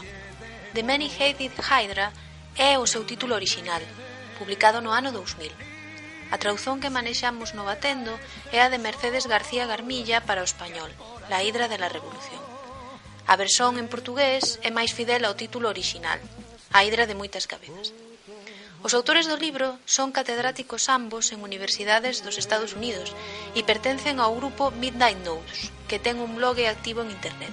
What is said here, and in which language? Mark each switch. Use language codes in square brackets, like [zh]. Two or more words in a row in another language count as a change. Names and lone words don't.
[gl] The Many-Headed Hydra é o seu título orixinal, publicado no ano 2000. A tradución que manexamos no Batendo é a de Mercedes García Garmilla para o español, La hidra de la revolución. A versión en portugués é máis fidel ao título orixinal, A hidra de moitas cabezas. Os autores do libro son catedráticos ambos en universidades dos Estados Unidos e pertencen ao grupo Midnight Notes, que ten un blog activo en internet.